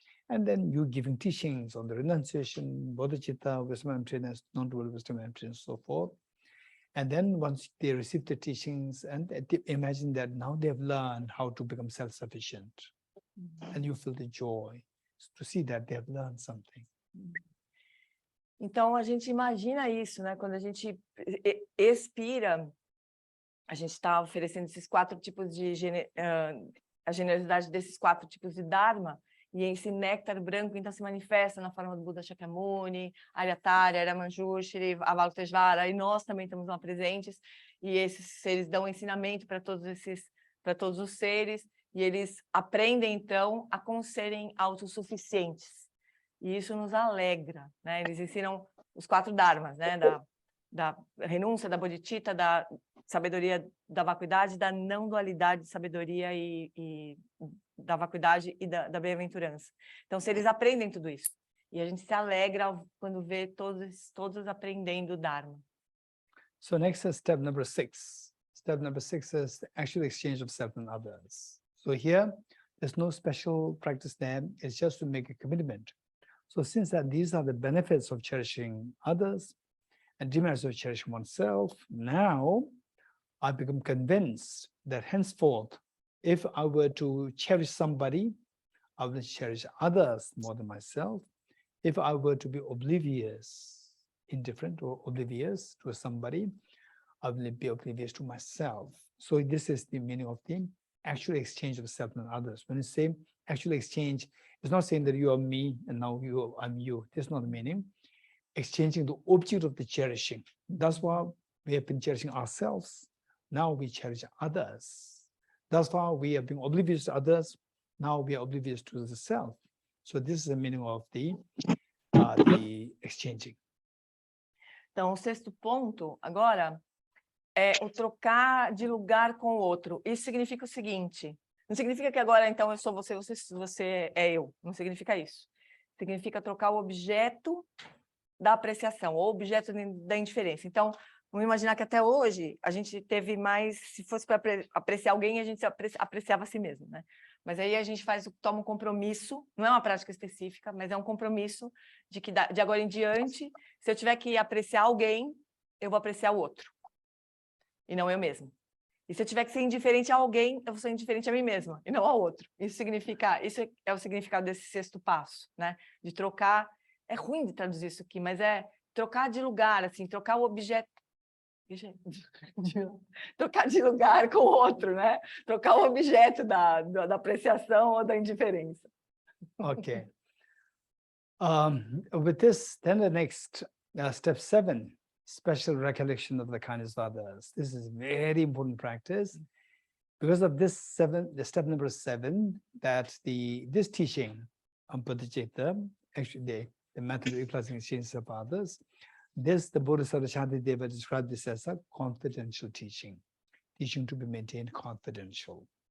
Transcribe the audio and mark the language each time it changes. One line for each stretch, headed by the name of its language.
English: And then you giving teachings on the renunciation, bodhicitta, wisdom emptiness, non-dual wisdom emptiness, so forth. And then once they receive the teachings, and they imagine that now they have learned how to become self-sufficient. And you feel the joy to see that they have learned something.
Portuguese: Então a gente imagina isso, né? Quando a gente expira, a gente está oferecendo esses quatro tipos de a generosidade desses quatro tipos de Dharma. E esse néctar branco, então, se manifesta na forma do Buda Shakyamuni, Aryatara, Manjushri, Avalokiteshvara, e nós também estamos lá presentes, e esses seres dão ensinamento para todos os seres, e eles aprendem, então, a como serem autossuficientes. E isso nos alegra, né? Eles ensinam os quatro dharmas, né? Da renúncia, da bodhicitta, da sabedoria, da vacuidade, da não dualidade de sabedoria e da vacuidade e da bem-aventurança. Então, se eles aprendem tudo isso, e a gente se alegra quando vê todos aprendendo o Dharma.
English: So next is step number 6. Step number 6 is the actual exchange of self and others. So here, there's no special practice there. It's just to make a commitment. So since that these are the benefits of cherishing others and demerits of cherishing oneself, now I become convinced that henceforth, if I were to cherish somebody, I will cherish others more than myself. If I were to be oblivious, indifferent or oblivious to somebody, I will be oblivious to myself. So this is the meaning of the actual exchange of self and others. When you say actual exchange, it's not saying that you are me and now I'm you. That's not the meaning. Exchanging the object of the cherishing. That's why we have been cherishing ourselves. Now we cherish others. That's why we have been oblivious to others. Now we are oblivious to the self. So this is the meaning of the exchanging.
Portuguese: Então, o sexto ponto, agora, é o trocar de lugar com o outro. Isso significa o seguinte, não significa que agora, então, eu sou você, você é eu. Não significa isso. Significa trocar o objeto da apreciação, ou objeto da indiferença. Então, vamos imaginar que até hoje a gente teve mais, se fosse para apreciar alguém, a gente apreciava a si mesmo, né? Mas aí a gente toma um compromisso, não é uma prática específica, mas é um compromisso de que de agora em diante, se eu tiver que apreciar alguém, eu vou apreciar o outro, e não eu mesmo. E se eu tiver que ser indiferente a alguém, eu vou ser indiferente a mim mesma, e não ao outro. Isso é o significado desse sexto passo, né? De trocar, é ruim de traduzir isso aqui, mas é trocar de lugar, assim, trocar o objeto. trocar de lugar com o outro, né? Trocar o objeto da apreciação ou da indiferença.
English: Okay. With this, then the next step 7, special recollection of the kindness of others. This is very important practice. Because of this the step number 7, that this teaching of Bodhicitta, actually the method of utilizing experiences of others, the Bodhisattva Shantideva described this as a confidential teaching to be maintained confidential.